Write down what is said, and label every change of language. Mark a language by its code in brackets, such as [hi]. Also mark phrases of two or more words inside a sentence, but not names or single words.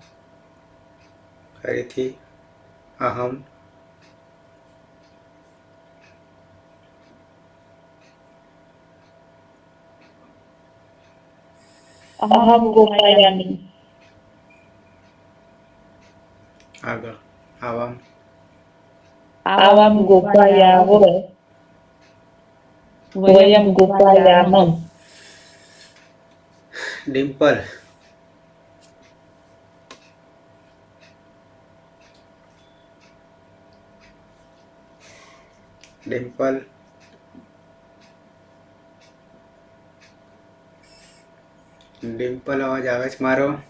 [gu] ફરીથી અહમ [sa] अहं गोपायामि [gu] આગળ આવામ [sa] आवां गोपायाव वयं गोपायामः [gu] ડિમ્પલ ડિમ્પલ ડિમ્પલ અવાજ આવે છે મારો?